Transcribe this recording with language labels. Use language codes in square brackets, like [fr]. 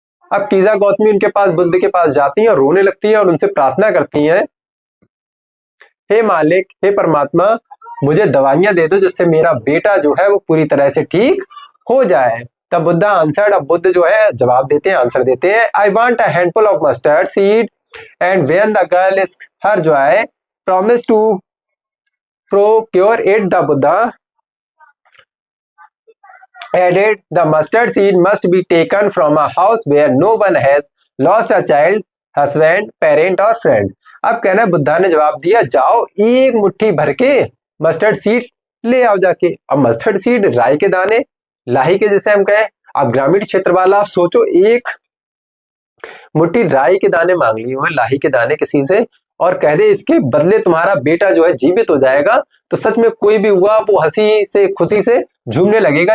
[hi] अब कीजा गौतमी उनके पास, बुद्ध के पास जाती हैं और रोने लगती हैं और उनसे प्रार्थना करती हैं, हे मालिक, हे परमात्मा, मुझे दवाइयां दे दो जिससे मेरा बेटा जो है वो पूरी तरह से ठीक हो जाए। [en] the Buddha answered, [hi] अब बुद्ध जो है जवाब देते हैं, [en] Answer देते हैं, I want a handful of mustard seed and when the girl is her joy promise to procure it. The Buddha added, the mustard seed must be taken from a house where no one has lost a child, husband, parent or friend. [hi] अब कहना बुद्धा ने जवाब दिया, जाओ एक मुट्ठी भर के मस्टर्ड सीड ले आओ जाके। अब मस्टर्ड सीड राई के दाने, लाही के जैसे हम कहें। अब ग्रामीण क्षेत्र वाला आप सोचो, एक मुट्ठी राई के दाने मांग लिए हुए, लाही के दाने किसी से, और कह दे इसके बदले तुम्हारा बेटा जो है जीवित हो जाएगा, तो सच में कोई भी हुआ वो हंसी से खुशी से झूमने लगेगा।